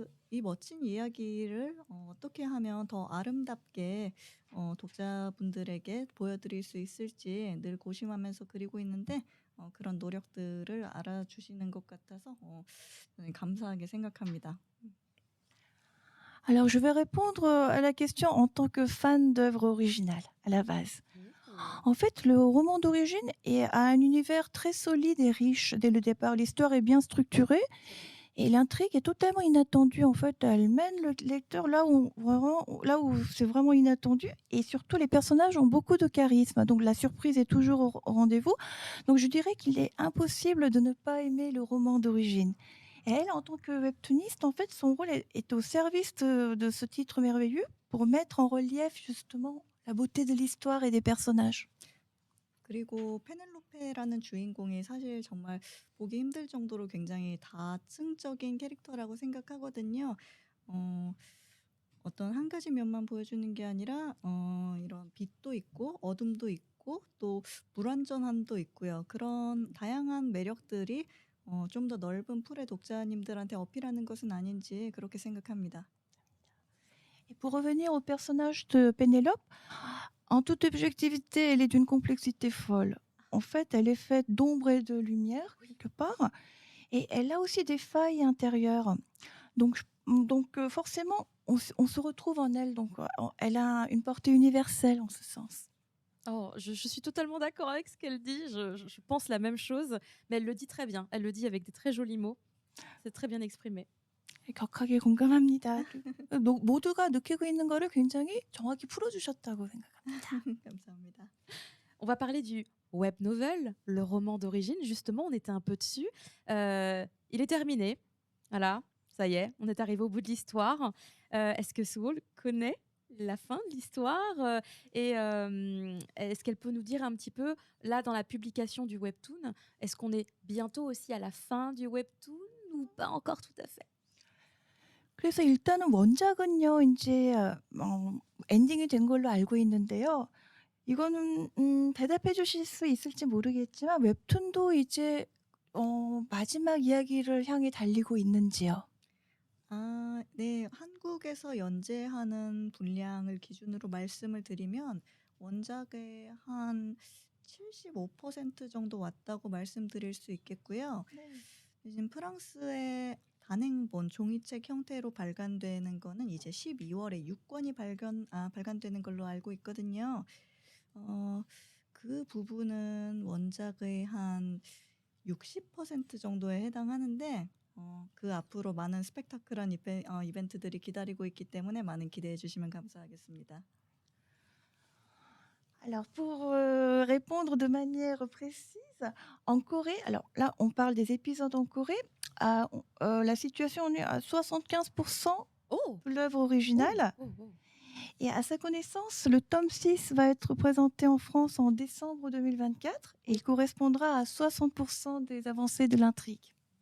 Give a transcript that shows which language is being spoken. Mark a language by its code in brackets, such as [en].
[ko] 이 멋진 이야기를 어떻게 하면 더 아름답게 독자분들에게 보여드릴 수 있을지 늘 고심하면서 그리고 있는데 그런 노력들을 알아주시는 것 같아서 저는 감사하게 생각합니다. [fr] Alors, je vais répondre à la question en tant que fan d'œuvres originales, à la base. En fait, le roman d'origine a un univers très solide et riche dès le départ. L'histoire est bien structurée et l'intrigue est totalement inattendue. En fait, elle mène le lecteur là où c'est vraiment inattendu. Et surtout, les personnages ont beaucoup de charisme. Donc, la surprise est toujours au rendez-vous. Donc, je dirais qu'il est impossible de ne pas aimer le roman d'origine. Et elle, en tant que webtooniste, en fait, son rôle est au service de ce titre merveilleux pour mettre en relief justement la beauté de l'histoire et des personnages. [ko] 그리고 페넬로페라는 주인공이 사실 정말 보기 힘들 정도로 굉장히 다층적인 캐릭터라고 생각하거든요. 어, 어떤 한 가지 면만 보여주는 게 아니라 이런 빛도 있고 어둠도 있고 또 불완전함도 있고요. 그런 다양한 매력들이 좀 더 넓은 풀의 독자님들한테 어필하는 것은 아닌지 그렇게 생각합니다. [fr] Et pour revenir au personnage de Pénélope, en toute objectivité, elle est d'une complexité folle. En fait, elle est faite d'ombre et de lumière, quelque part, et elle a aussi des failles intérieures. Donc, forcément, on se retrouve en elle. Donc, elle a une portée universelle en ce sens. Oh, je suis totalement d'accord avec ce qu'elle dit. Je pense la même chose, mais elle le dit très bien. Elle le dit avec des très jolis mots. C'est très bien exprimé. [ko] 격하게 공감합니다. 모두가 느끼고 있는 거를 굉장히 정확히 풀어주셨다고 생각합니다. 감사합니다. [fr] On va parler du web novel, le roman d'origine. Justement, on était un peu dessus. Il est terminé. Voilà, ça y est, on est arrivé au bout de l'histoire. Est-ce que Soul connaît la fin de l'histoire et est-ce qu'elle peut nous dire un petit peu, là, dans la publication du webtoon, est-ce qu'on est bientôt aussi à la fin du webtoon ou pas encore tout à fait? [ko] 그래서 일단은 원작은요, 이제 엔딩이 된 걸로 알고 있는데요. 이거는 대답해 주실 수 있을지 모르겠지만 웹툰도 이제 마지막 이야기를 향해 달리고 있는지요? 아, 네. 한국에서 연재하는 분량을 기준으로 말씀을 드리면 원작의 한 75% 정도 왔다고 말씀드릴 수 있겠고요. 지금 프랑스의 단행본 종이책 형태로 발간되는 거는 이제 12월에 6권이 발간되는 걸로 알고 있거든요. 그 부분은 원작의 한 60% 정도에 해당하는데 그 앞으로 많은 스펙타클한 이벤트들이 기다리고 있기 때문에 많은 기대해 주시면 감사하겠습니다. [fr] Alors, pour répondre de manière précise, en Corée, alors là, on parle des épisodes en Corée, la situation en est à 75% Oh, de l'œuvre originale. oh, oh. Et à sa connaissance, le tome 6 va être présenté en France en décembre 2024 et il correspondra à 60% des avancées de l'intrigue.